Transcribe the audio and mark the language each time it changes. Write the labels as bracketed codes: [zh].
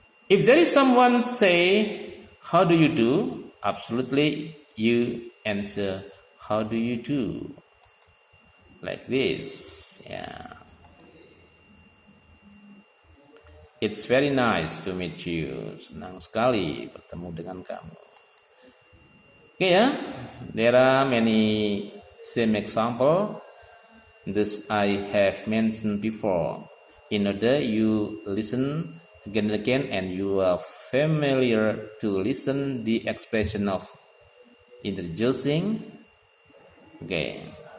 [en] If there is someone say, how do you do? Absolutely, you answer, how do you do? Like this. Yeah. It's very nice to meet you. [id] Senang sekali bertemu dengan kamu. Okay, ya. [en] There are many same example. This I have mentioned before. In order you listen again and again and you are familiar to listen the expression of introducing. Okay.